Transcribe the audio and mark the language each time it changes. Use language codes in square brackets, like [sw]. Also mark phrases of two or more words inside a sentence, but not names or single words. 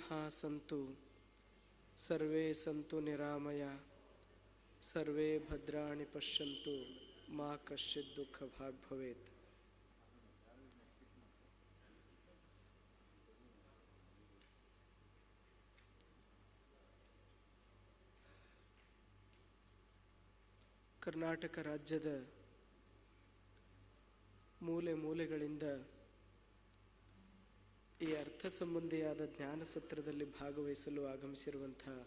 [sa] सन्तु, सर्वे सन्तु निरामय, सर्वे भद्राणि पश्यन्तु, मा कश्चित् दुःखभाग् भवेत्. [kn] ಕರ್ನಾಟಕ ರಾಜ್ಯದ ಮೂಲೆ ಮೂಲೆಗಳಿಂದ ಈ ಅರ್ಥ ಸಂಬಂಧಿಯಾದ ಜ್ಞಾನ ಸತ್ರದಲ್ಲಿ ಭಾಗವಹಿಸಲು ಆಗಮಿಸಿರುವಂಥ